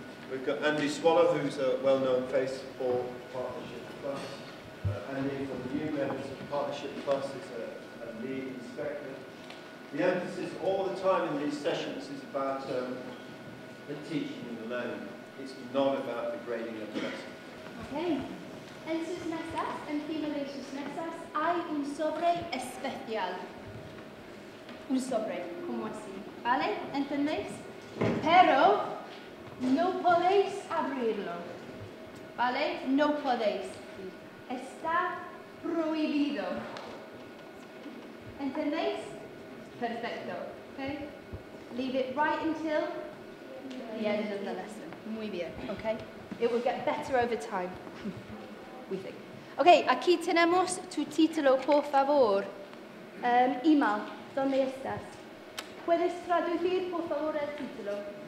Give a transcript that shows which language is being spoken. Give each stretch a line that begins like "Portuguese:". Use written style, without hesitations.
English: We've got Andy Swallow, who's a well-known face for Partnership Plus. Andy, for the new members of Partnership Plus, is a lead inspector. The emphasis all the time in these sessions is about the teaching and the learning. It's not about the grading of the lesson. Okay.
Spanish: En sus mesas, encima de sus mesas, hay un sobre especial. Un sobre, como así, ¿vale? ¿Entendéis? Pero no podéis abrirlo, ¿vale? No podéis. Está prohibido. ¿Entendéis? Perfecto. Okay?
English: Leave it right until the end of the lesson.
Spanish: Muy bien,
English: okay? It will get better over time, we think.
Spanish: Okay, aquí tenemos tu título, por favor. Imal, ¿dónde estás? ¿Puedes traducir, por favor, el título?